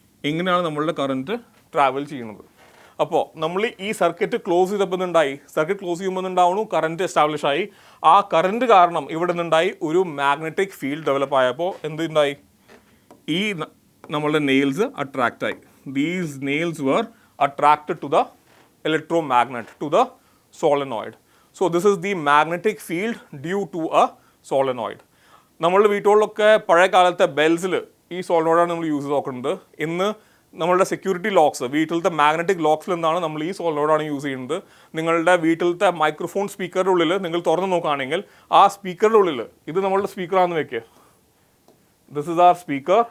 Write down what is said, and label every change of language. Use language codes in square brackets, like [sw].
[ml] ഇങ്ങനെയാണ് നമ്മളുടെ current travel ചെയ്യുന്നത്. അപ്പോൾ നമ്മൾ ഈ സർക്യൂട്ട് ക്ലോസ് ചെയ്തപ്പോൾ ഉണ്ടായി, സർക്യൂട്ട് ക്ലോസ് ചെയ്യുമ്പോൾ ഉണ്ടാവുന്നു കറണ്ട് എസ്റ്റാബ്ലിഷ് ആയി. ആ കറണ്ട് കാരണം ഇവിടെ നിന്നുണ്ടായി ഒരു മാഗ്നറ്റിക് ഫീൽഡ് ഡെവലപ്പ് ആയപ്പോൾ എന്തുണ്ടായി? ഈ നമ്മളുടെ നെയിൽസ് അട്രാക്റ്റ് ആയി. [en] These nails were attracted to the electromagnet to the solenoid. So this is the magnetic field due to a solenoid. [ml] നമ്മളുടെ വീട്ടുകളിലൊക്കെ പഴയ കാലത്തെ ബെൽസിൽ ഈ സോളിനോയിഡാണ് നമ്മൾ യൂസ് ചെയ്ത് നോക്കുന്നത്. ഇന്ന് നമ്മളുടെ സെക്യൂരിറ്റി ലോക്സ്, വീട്ടിലത്തെ മാഗ്നറ്റിക് ലോക്സിൽ നിന്നാണ് നമ്മൾ ഈ സോളിനോയിഡാണ് യൂസ് ചെയ്യുന്നത്. നിങ്ങളുടെ വീട്ടിലത്തെ മൈക്രോഫോൺ സ്പീക്കറുടെ ഉള്ളിൽ നിങ്ങൾ തുറന്ന് നോക്കുകയാണെങ്കിൽ ആ സ്പീക്കറുടെ ഉള്ളിൽ, ഇത് നമ്മളുടെ സ്പീക്കറാണെന്ന് വെക്കുക, [en] This is our speaker.